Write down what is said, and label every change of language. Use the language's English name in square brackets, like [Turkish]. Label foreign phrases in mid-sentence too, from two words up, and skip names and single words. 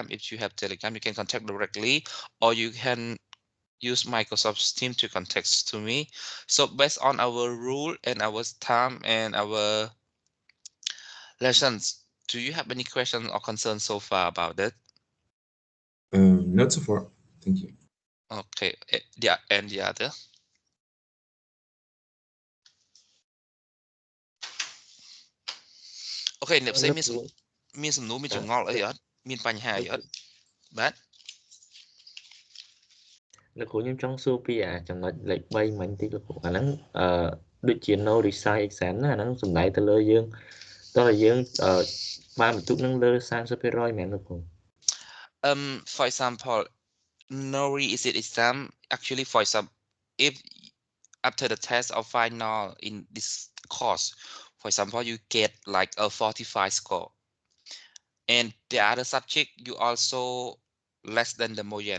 [English] If you have telegram, you can contact directly, or you can use Microsoft Teams to contact to me. So based on our rule and our time and our lessons, do you have any questions or concerns so far about that? Not so far. Thank you. Okay, yeah, and the other. [Khmer] Okay, អ្នកផ្សេង លោកគ្រូ មានសំណួរមានច អឺ ងល់អីអត់មានបញ្ហាអីអត់បាទ លោកគ្រូខ្ញុំចង់សួរពីចំណុចលេខ3មិញតិចលោកគ្រូអាហ្នឹងដូចជា [English] no reside exam [Khmer] ណាអាហ្នឹងសំដៅទៅលើយើងតោះតែយើងបានបន្ទុកហ្នឹងលើ30%មែនលោកគ្រូ [English] for example no revisit exam actually for example if after the test or final in this course for example you get like a 45 score and the other subject you also less than the margin.